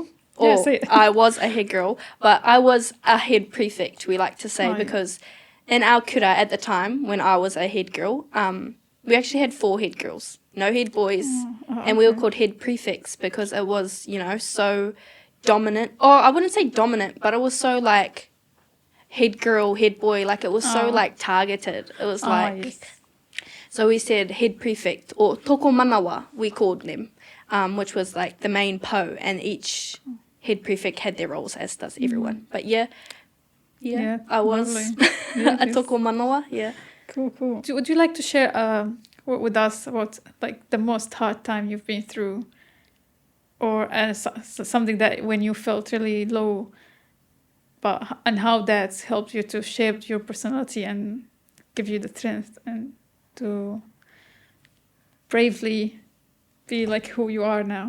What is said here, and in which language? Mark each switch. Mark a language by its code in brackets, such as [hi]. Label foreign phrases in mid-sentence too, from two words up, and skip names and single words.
[en] Or I was a head girl, but I was a head prefect, we like to say, because in our kura at the time, when I was a head girl, we actually had 4 head girls, no head boys, and we were called head prefects because it was, you know, so dominant. Or I wouldn't say dominant, but it was so, like, head girl, head boy, like, it was so, like, targeted. It was like, yes. So we said head prefect, or [mi] toko manawa, [en] we called them, which was, like, the main po, and each head prefect had their roles, as does everyone. But yeah, I was a [mi] toko manawa, [en] yeah. Cool. Would you like to share with us about, like, the most hard time you've been through, or something that when you felt really low, and how that's helped you to shape your personality and give you the strength and to bravely be like who you are now?